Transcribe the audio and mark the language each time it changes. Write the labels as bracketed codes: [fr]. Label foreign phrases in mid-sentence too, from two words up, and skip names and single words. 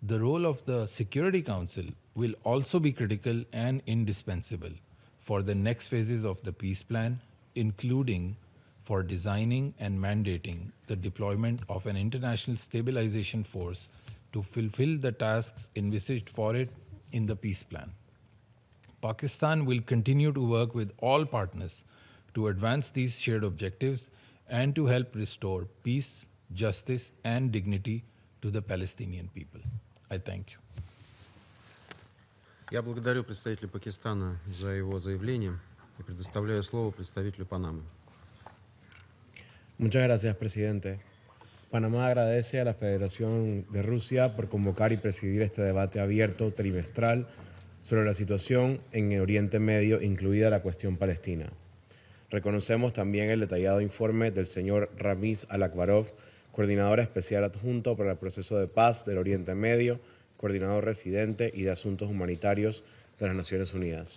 [en] the role of the Security Council will also be critical and indispensable for the next phases of the peace plan, including for designing and mandating the deployment of an international stabilization force to fulfill the tasks envisaged for it in the peace plan. Pakistan will continue to work with all partners to advance these shared objectives and to help restore peace, justice, and dignity to the Palestinian people. I thank you. [ru] Я благодарю представителя Пакистана за его заявление и предоставляю слово представителю Панамы. [es] Muchas gracias, presidente. Panamá agradece a la Federación de Rusia por convocar y presidir este debate abierto trimestral sobre la situación en Oriente Medio, incluida la cuestión palestina. Reconocemos también el detallado informe del señor Ramiz Alakbarov, coordinador especial adjunto para el proceso de paz del Oriente Medio, coordinador residente y de asuntos humanitarios de las Naciones Unidas.